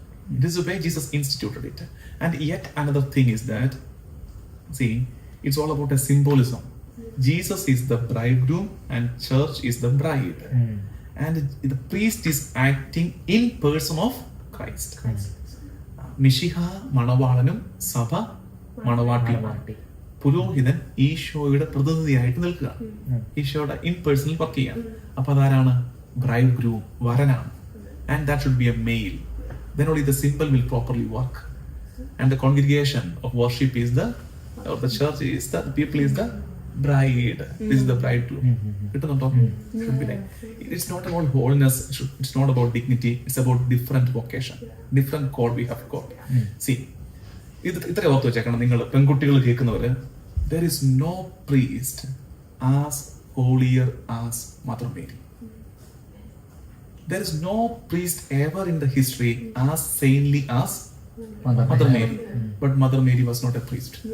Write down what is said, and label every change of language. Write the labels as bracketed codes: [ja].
[en] This is the way Jesus instituted it. And yet another thing is that, see, it's all about a symbolism. Jesus is the bridegroom and church is the bride. And the priest is acting in person of Christ. [ml] മിശിഹ മണവാളനും സഭ മണവാട്ടിയുമാണ്. പുരോഹിതൻ ഈശോയുടെ പ്രതിനിധിയായിട്ട് നിൽക്കുക, ഈശോയുടെ in personal work ചെയ്യാൻ. അപ്പൊ അതാരാണ്? Bride groom, വരനാണ്. And that should be A mail. [en] Then only the symbol will properly work. And the congregation of worship is the church is the people is the bride. This is the bridegroom. Should be like. It's not about holiness. It's not about dignity. It's about different vocation, different call we have got. [ml] See, ഇത്ര ഓർത്ത് വെച്ചേക്കണം നിങ്ങൾ പെൺകുട്ടികൾ കേൾക്കുന്നവര്. [en] There is no priest as holier as Mother Mary. There is no priest ever in the history as saintly as Mother Mary. But Mother Mary was not a priest.